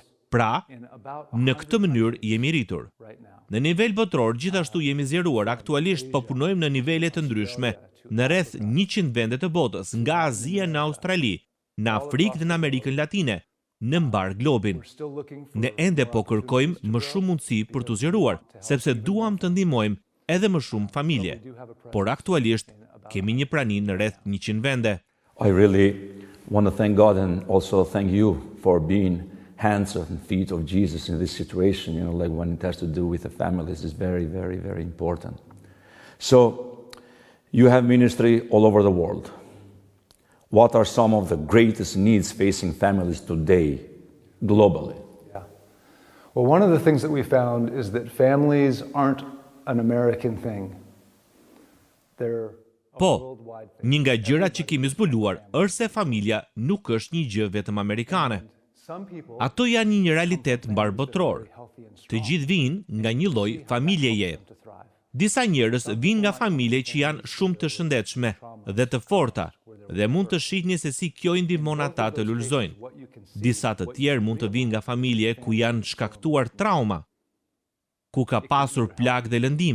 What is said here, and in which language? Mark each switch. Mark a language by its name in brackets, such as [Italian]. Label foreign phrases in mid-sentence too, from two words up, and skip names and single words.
[Albanian] Pra, në këtë mënyrë jemi rritur. Në nivel botror, gjithashtu jemi zgjeruar, aktualisht po punojmë në nivele të ndryshme, në rreth 100 vende të botës, nga Azia në Australi, në Afrikë dhe në Amerikën Latine, në mbar globin. Ne ende po kërkojmë më shumë mundësi për të zgjeruar, sepse duam të ndihmojmë edhe më shumë familje. Por aktualisht kemi një praninë në rreth 100 vende. [English] I really want to thank God and also thank you for being hands and feet of Jesus in this situation, like when it has to do with the families is very, very, very important. So, you have ministry all over the world. What are some of the greatest needs facing families today, globally? Yeah. Well, one of the things that we found is that families aren't an American thing. They're a [Albanian] Po, [English] worldwide thing. [Albanian] një nga gjërat që kemi zbuluar është se familja nuk është një gjë vetëm amerikane. [English] Some people [Albanian] Ato janë një realitet mbar botror. [English] healthy and [Albanian] Të gjithë vinë nga një lloj familjeje. [English] to thrive. [Albanian] Disa njerëz vinë nga familje që janë shumë të shëndetshme dhe të forta dhe mund të shihni se si kjo i ndihmon ata të lulëzojnë. Disa të tjerë mund të vinë nga familje ku janë shkaktuar trauma, ku ka pasur plagë dhe lëndime.